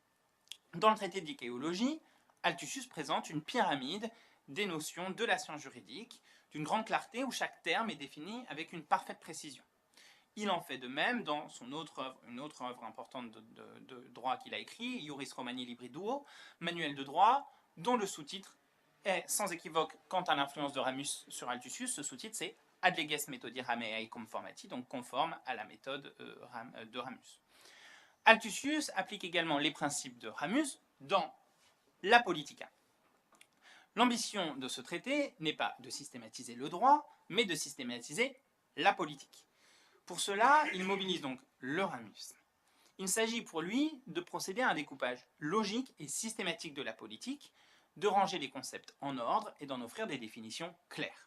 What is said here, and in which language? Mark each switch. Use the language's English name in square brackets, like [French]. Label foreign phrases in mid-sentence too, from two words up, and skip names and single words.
[French] Dans le traité de dicéologie, Althussus présente une pyramide des notions de la science juridique, d'une grande clarté où chaque terme est défini avec une parfaite précision. Il en fait de même dans une autre œuvre importante de droit qu'il a écrit, Iuris Romani Libri Duo, manuel de droit, dont le sous-titre est sans équivoque quant à l'influence de Ramus sur Althussus. Ce sous-titre, c'est [Latin] Ad leges methodi Rameae conformati, [French] donc conforme à la méthode de Ramus. Althussus applique également les principes de Ramus dans la Politica. L'ambition de ce traité n'est pas de systématiser le droit, mais de systématiser la politique. Pour cela, il mobilise donc le ramisme. Il s'agit pour lui de procéder à un découpage logique et systématique de la politique, de ranger les concepts en ordre et d'en offrir des définitions claires.